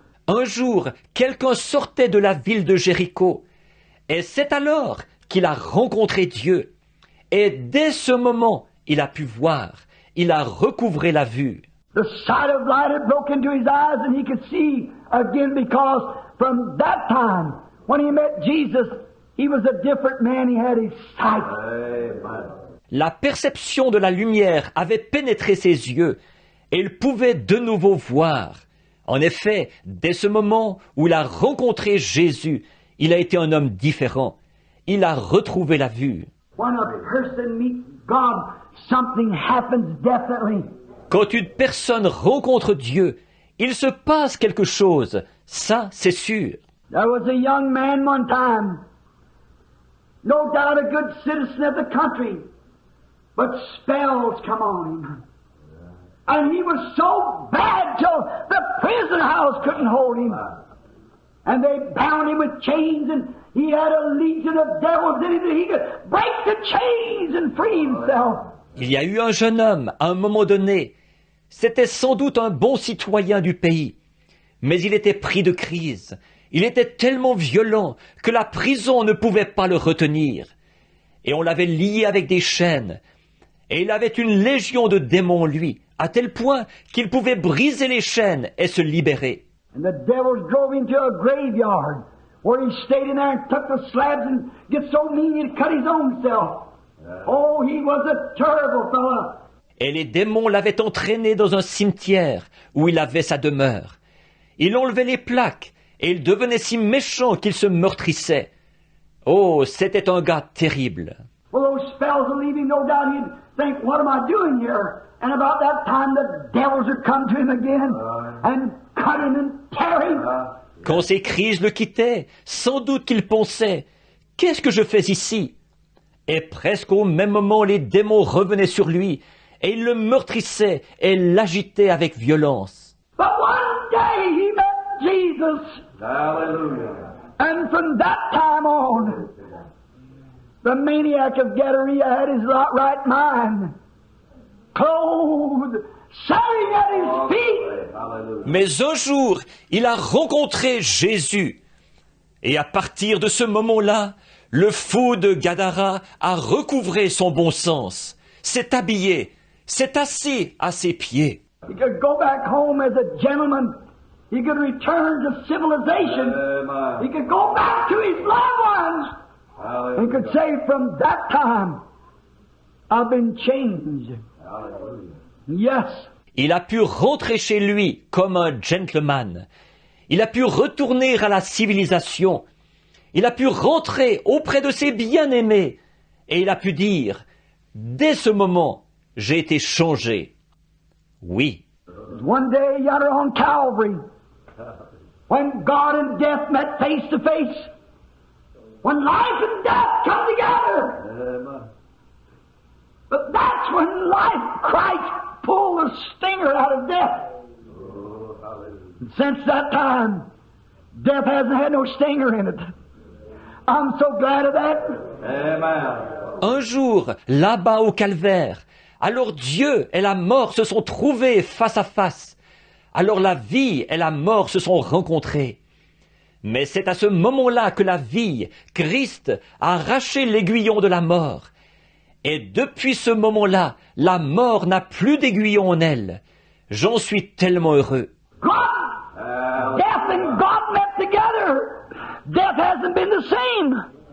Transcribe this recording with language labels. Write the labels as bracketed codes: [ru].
[fr] Un jour, quelqu'un sortait de la ville de Jéricho, et c'est alors qu'il a rencontré Dieu. Et dès ce moment, il a pu voir, il a recouvré la vue. [en] The sight of light had broken into his eyes, and he could see again, because from that time, when he met Jesus, he was a different man. He had his sight. [fr] La perception de la lumière avait pénétré ses yeux, et il pouvait de nouveau voir. En effet, dès ce moment où il a rencontré Jésus, il a été un homme différent. Il a retrouvé la vue. [en] When a person meets God, something happens definitely. [fr] Quand une personne rencontre Dieu, il se passe quelque chose. Ça, c'est sûr. [en] There was a young man one time, no doubt a good citizen of the country, but spells come on him. And he was so bad till the prison house couldn't hold him. And they bound him with chains, and he had a legion of devils in him that he could break the chains and free himself. [fr] Il y a eu un jeune homme, à un moment donné. C'était sans doute un bon citoyen du pays. Mais il était pris de crise. Il était tellement violent que la prison ne pouvait pas le retenir. Et on l'avait lié avec des chaînes. Et il avait une légion de démons, lui, à tel point qu'il pouvait briser les chaînes et se libérer. [en] And the devils drove him to a graveyard, where he stayed in there and took the slabs and get so mean he'd cut his own self. Oh, he was a terrible fellow. [fr] Et les démons l'avaient entraîné dans un cimetière où il avait sa demeure. Il enlevait les plaques et il devenait si méchant qu'il se meurtrissait. Oh, c'était un gars terrible. [en] Well, those spells would leave him, no doubt he'd think, what am I doing here? And about that time the devils would come to him again and cut him and tear him. [fr] Quand ces crises le quittaient, sans doute qu'il pensait, qu'est-ce que je fais ici? Et presque au même moment, les démons revenaient sur lui, et ils le meurtrissaient et l'agitaient avec violence. [en] But one day he met Jesus. Hallelujah. And from that time on, the maniac of Gadara had his right mind, clothed, sitting at his feet. Hallelujah. [fr] Mais un jour, il a rencontré Jésus. Et à partir de ce moment-là, le fou de Gadara a recouvré son bon sens, s'est habillé, s'est assis à ses pieds. [en] He could go back home as a gentleman. He could return to civilization. He could go back to his loved ones. He could say, from that time, I've been changed. Yes. [fr] Il a pu rentrer chez lui comme un gentleman. Il a pu retourner à la civilisation. Il a pu rentrer auprès de ses bien-aimés. Et il a pu dire, dès ce moment, j'ai été changé. Oui. [en] One day yonder on Calvary, when God and death met face to face, when life and death come together. But that's when life, Christ, pulled the stinger out of death. And since that time, death hasn't had no stinger in it. I'm so glad of that. Amen. [fr] Un jour, là-bas au calvaire, alors Dieu et la mort se sont trouvés face à face. Alors la vie et la mort se sont rencontrées. Mais c'est à ce moment-là que la vie, Christ, a arraché l'aiguillon de la mort. Et depuis ce moment-là, la mort n'a plus d'aiguillon en elle. J'en suis tellement heureux. [en] God, death and God met together. Death hasn't been the same.